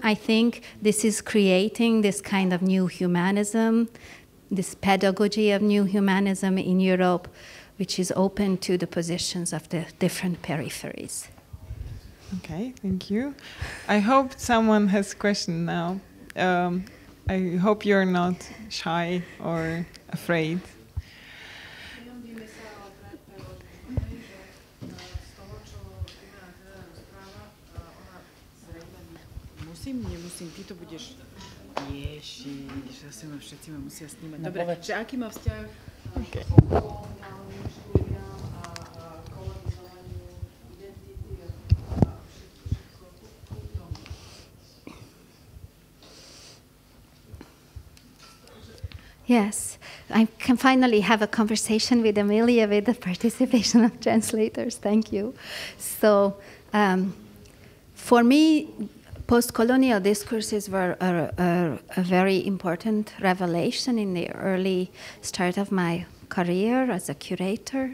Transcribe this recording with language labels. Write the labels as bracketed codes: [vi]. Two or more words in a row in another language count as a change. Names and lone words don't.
[en] I think this is creating this kind of new humanism, this pedagogy of new humanism in Europe, which is open to the positions of the different peripheries. Okay, thank you. I hope someone has a question now. I hope you're not shy or afraid. [sk] Nemusím, ty to budeš... Ježiš, zase ma všetci ma musia snímať. Dobre, že aký má vzťah k koloniálnym štúdiám a kolonizovaniu identity a všetko k tomu? [en] Yes, I can finally have a conversation with Amelia with the participation of translators. Thank you. So, for me, post-colonial discourses were a very important revelation in the early start of my career as a curator.